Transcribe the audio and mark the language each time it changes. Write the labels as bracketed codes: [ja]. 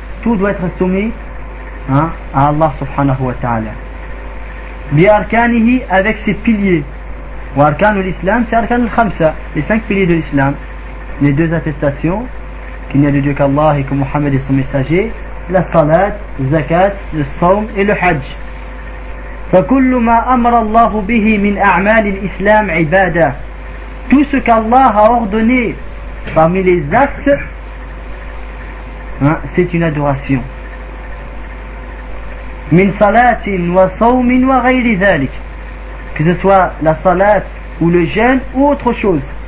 [fr] Tout doit être soumis, hein, à Allah subhanahu wa ta'ala. [ar] Bi arkanihi, [fr] avec ses piliers. [ar] Wa arkanu l'islam, [fr] c'est [ar] arkan al-khamsa. [fr] Les cinq piliers de l'islam. Les deux attestations. Qu'il n'y a de Dieu qu'Allah et que Muhammad est son messager. La salat, le zakat, le saum et le hajj. [ar] فكل ما أمر الله به من أعمال الإسلام عبادة. [fr] Tout ce qu'Allah a ordonné parmi les actes, hein, c'est une adoration. [ar] من صلاة وصوم وغير ذلك. [fr] Que ce soit la salat ou le jeûne ou autre chose.